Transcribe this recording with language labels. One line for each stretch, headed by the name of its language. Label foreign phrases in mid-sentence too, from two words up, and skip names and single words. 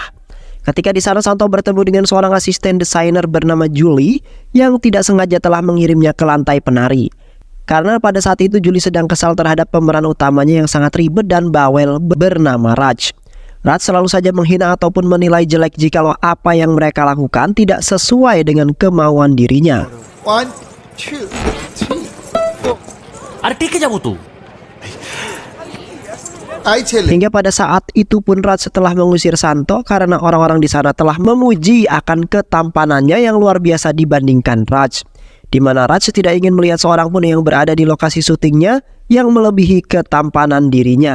Indonesian: Ketika di sana Santo bertemu dengan seorang asisten desainer bernama Julie yang tidak sengaja telah mengirimnya ke lantai penari. Karena pada saat itu Julie sedang kesal terhadap pemeran utamanya yang sangat ribet dan bawel bernama Raj. Raj selalu saja menghina ataupun menilai jelek jikalau apa yang mereka lakukan tidak sesuai dengan kemauan dirinya. 1, 2, 3, 4
Bangla: আর টিকে যাবো তো।
Indonesian: Hingga pada saat itu pun Raj setelah mengusir Santo karena orang-orang di sana telah memuji akan ketampanannya yang luar biasa dibandingkan Raj, di mana Raj tidak ingin melihat seorang pun yang berada di lokasi syutingnya yang melebihi ketampanan dirinya.